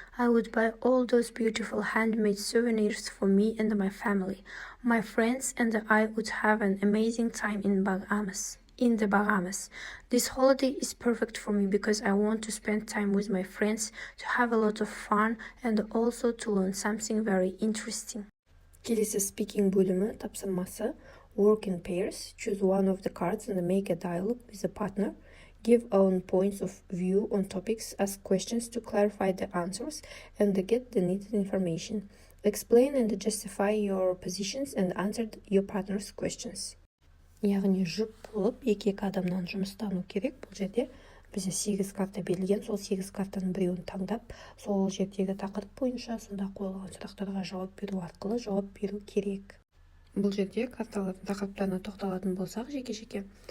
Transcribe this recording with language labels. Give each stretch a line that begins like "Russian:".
English: I would buy all those beautiful handmade souvenirs for me and my family. My friends and I would have an amazing time in the Bahamas. This holiday is perfect for me because I want to spend time with my friends, to have a lot of fun and also to learn something very interesting.
Kazakh: Келесі speaking бөлімі тапсырмасы.
English: Work in pairs. Choose one of the cards and make a dialogue with a partner. Give own points of view on topics, ask questions to clarify the answers, and get the needed information. Explain and justify your positions and answer your partner's questions.
Kazakh: Яғни жұп болып, екі адамнан жұмыстану керек. Бұл жерде бізде 8 карта берілген, сол 8 картаның біреуін таңдап, сол жердегі тақырып бойынша сонда қойылған сұрақтарға жауап беру арқылы жауап беру керек. Бұл жерде карталардың тақырыптарына тоқталатын болсақ, жеке-жеке.